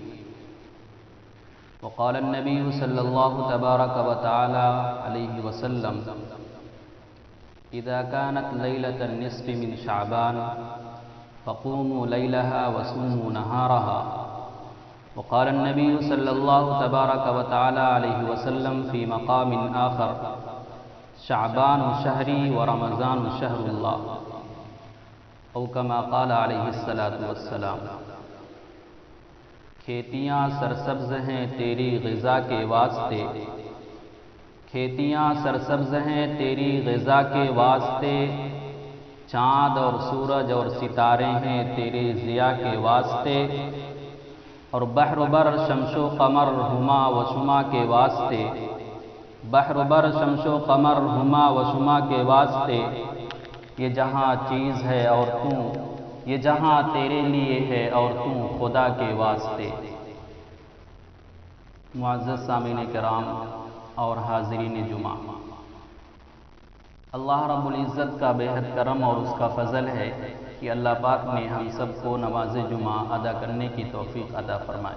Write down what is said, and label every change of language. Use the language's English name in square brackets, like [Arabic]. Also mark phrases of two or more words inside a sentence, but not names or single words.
[Arabic] وقال النبي صلى الله تبارك وتعالى عليه وسلم إذا كانت ليلة النصف من شعبان فقوموا ليلها وصوموا نهارها. وقال النبي صلى الله تبارك وتعالى عليه وسلم في مقام آخر شعبان شهري ورمضان شهر الله او کما قال علیہ الصلاۃ والسلام. [Urdu] کھیتیاں سرسبز ہیں تیری غذا کے واسطے، کھیتیاں سرسبز ہیں تیری غذا کے واسطے، چاند اور سورج اور ستارے ہیں تیرے ضیاء کے واسطے، اور بحر و بر شمس و قمر ہما و شما کے واسطے، بحر و بر شمس و قمر ہما و شما کے واسطے. یہ جہاں چیز ہے اور تو، یہ جہاں تیرے لیے ہے اور تو خدا کے واسطے. معزز سامعین کرام اور حاضرین جمعہ، اللہ رب العزت کا بے حد کرم اور اس کا فضل ہے کہ اللہ پاک نے ہم سب کو نماز جمعہ ادا کرنے کی توفیق عطا فرمائے.